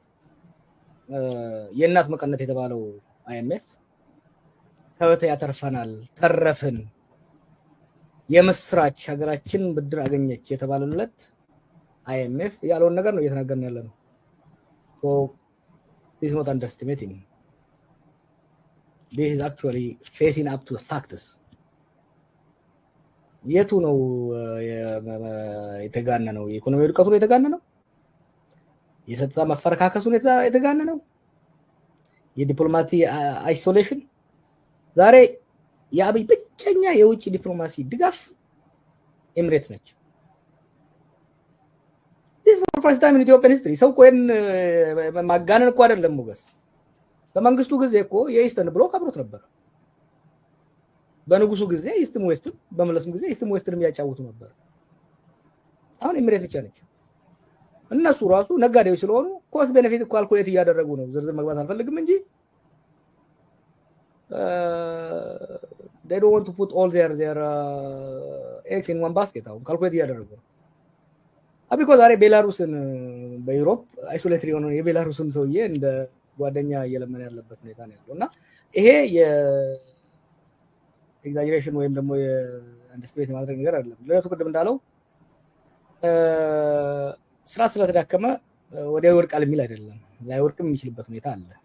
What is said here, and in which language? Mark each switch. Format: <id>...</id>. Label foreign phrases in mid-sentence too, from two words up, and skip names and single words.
<am>የእናት መቀነት የተባለው አይኤምኤፍ ከበተ ያተርፈናል፣ ተረፍን፣ የምስራች ሀገራችን ብድር አገኘች የተባለለት አይኤምኤፍ ያለውን ነገር ነው እየተናገርን ያለነው። ሶ</am> <en>this is not underestimating. This is actually facing up to the facts.</en> <am>የቱ ነው የተጋነነው? የኢኮኖሚ ውድቀቱ ነው የተጋነነው? የጸጥታ መፈረካከሱ ነው የተጋነነው? የዲፕሎማሲ አይሶሌሽን? ዛሬ የአብይ ብቸኛ የውጭ ዲፕሎማሲ ድጋፍ ኤምሬት ነች።</am> <en>this for first time in Ethiopian history።</en> <am>ሰው ቆይን ማጋነን እኮ አይደለም ሞገስ። በመንግስቱ ጊዜ እኮ የኢስተርን ብሎክ አብሮት ነበር። በንጉሱ ጊዜ ኢስትም ዌስትም፣ በመለስም ጊዜ ኢስትም ዌስትንም ያጫውቱ ነበር። አሁን ኤምሬት ብቻ ነች። እነሱ ራሱ ነጋዴዎች ስለሆኑ</am> <en>cost benefit calculate</en> <am>እያደረጉ ነው። ዝርዝር መግባት አልፈልግም እንጂ</am> <en>they don't want to put all their eggs in one basket።</en> <am>አሁን ካልኩሌት እያደረጉ ነው። አብይ እኮ ዛሬ ቤላሩስን በዩሮፕ አይሶሌትድ የሆነ የቤላሩስን ሰውዬ እንደ ጓደኛ እየለመነ ያለበት ሁኔታ ነው ያለውና ይሄ የኤግዛጀሬሽን ወይም ደግሞ የአንደርስቲሜት ማድረግ ነገር አይደለም። ለቱ ቅድም እንዳለው ስራ ስለተዳከመ ወዲያው ይወድቃል የሚል አይደለም ላይወድቅም የሚችልበት ሁኔታ አለ</am>